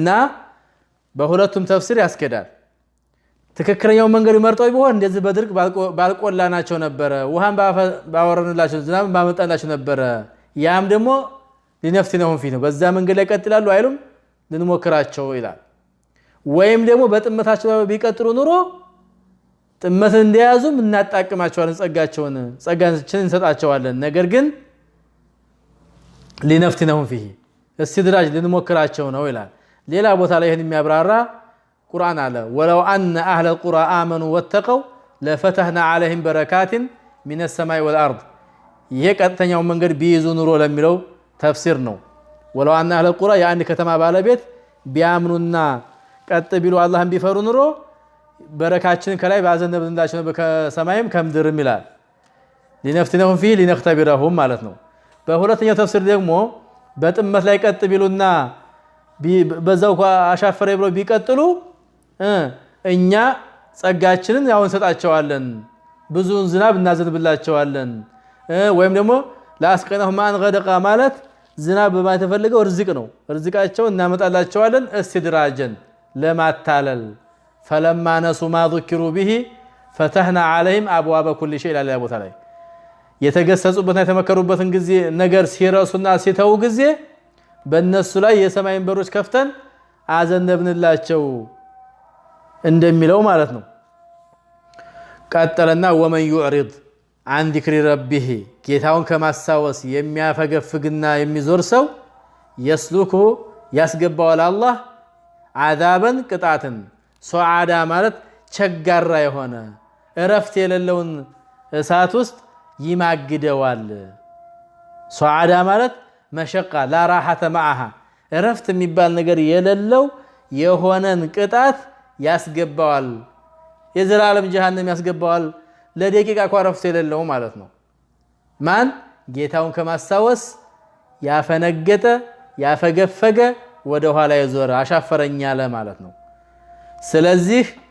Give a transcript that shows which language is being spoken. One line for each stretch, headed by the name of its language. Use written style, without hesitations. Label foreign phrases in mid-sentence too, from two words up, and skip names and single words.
Amharic: በሁለቱም ተፍሲር ያስከዳል ትክክለኛው መንገድ መርጠው ቢሆን እንደዚህ በድርቅ ባልቆላናቸው ነበር ውሃን ባወረንላቸው ዝናብ ባመጣላቸው ነበር ያም ደግሞ
Arabic: لنفتنهم فيه
Amharic: ነው በዛ መንገድ ላይ ቀጥላሉ አይሉም ልንሞክራቸው ይላል ወይም ደግሞ በጥመታቸው ቢቀጥሉ ኑሮ ጥመትን እንዲያዙም እናጣቅማቸዋለን ጸጋችን እንሰጣቸዋለን ነገር ግን
Arabic: لنفتنهم فيه استدراج
Amharic: ልንሞክራቸው ነው ይላል ሌላ ቦታ ላይ ይሄን የሚያብራራ ቁርአን አለ
Arabic: ولو أن أهل القرى آمنوا واتقوا لفتحنا عليهم بركات من السماء والأرض
Amharic: ይሄ ቀጥተኛው መንገድ ቢይዙ ኑሮ ለሚለው ተፍሲር ነው
Arabic: ولو أن أهل القرى
Amharic: ያንድ ከተማ ባለቤት ቢያምኑና ቀጥ ቢሉ አላህን ቢፈሩ ኑሮ በረካችን ከላይ ባዘነብንላቸው ከሰማይም ከምድርም ይላል
Arabic: لنفتنهم فيه لنختبرهم
Amharic: ማለት ነው በሁለተኛው ተፍሲር ደግሞ በጥመት ላይ ቀጥ ቢሉና በዛው አሻፈረ ብሎ ቢቀጥሉ እኛ ጸጋችንን ያው እንሰጣቸዋለን ብዙን ዝናብ እናዘንብላቸዋለን ወይም ደግሞ
Arabic: لأسقيناهم ماء
Amharic: ገደቃ ማለት ዝናብ በማይተፈልገው ርዝቅ ነው ርዝቃቸው እናመጣላቸዋለን استدراجን ለማታለል
Arabic: فلما نسوا ما ذكروا به فتحنا عليهم ابواب كل شيء لا
Amharic: ቦታ ላይ የተገሰጹበትና የተመከሩበትን ጊዜ ነገር ሲረሱና ሲተው ጊዜ በእነሱ ላይ የሰማይን በሮች ከፍተን አዘነብንላቸው እንደሚለው ማለት ነው ቀጠለና
Arabic: ومن يعرض عن ذكر ربه
Amharic: ጌታውን ከማሳወስ የሚያፈገፍግና የሚዞር ሰው يسلكه ያስገባዋል አላህ عذابا ቅጣትን ሱዓዳ ማለት ቸጋራ የሆነ እረፍት የሌለውን እሳት ውስጥ ይማግደዋል ሱዓዳ ማለት መሸቃ
Arabic: لا راحه معها
Amharic: እረፍት የሚባል ነገር የሌለው የሆነን ቅጣት ያስገባዋል የዘላለም ጀሃነም ያስገባዋል ለደቂቃ እንኳን እረፍት የሌለው ማለት ነው ማን ጌታውን ከማስታወስ ያፈነገጠ ያፈገፈገ ወደ ኋላ የዞረ አሻፈረኝ ያለ ማለት ነው ስለዚህ